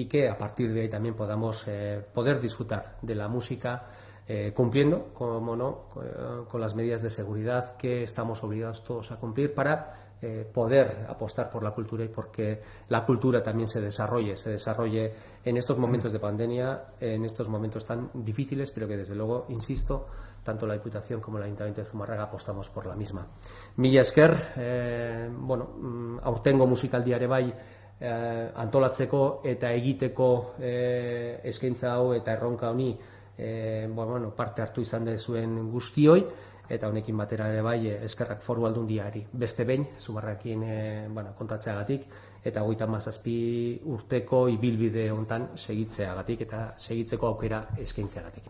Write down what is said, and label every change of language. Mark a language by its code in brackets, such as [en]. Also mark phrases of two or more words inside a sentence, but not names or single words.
[es] que a partir de ahí también podamos poder disfrutar de la música, cumpliendo, como no, con las medidas de seguridad que estamos obligados todos a cumplir para poder apostar por la cultura, y porque la cultura también se desarrolle en estos momentos de pandemia, en estos momentos tan difíciles, pero que desde luego, insisto, tanto la Diputación como el Ayuntamiento de Zumárraga apostamos por la misma. [eu] Mila esker, aurtengo musikaldiare bai antolatzeko eta egiteko eskaintza hau eta erronka honi parte hartu izan dezuen guztioi, eta honekin batera ere bai eskerrak Foru Aldundiari beste behin Zumárrarekin kontatzeagatik, eta 37 urteko ibilbide hontan segitzeagatik eta segitzeko aukera eskaintzeagatik.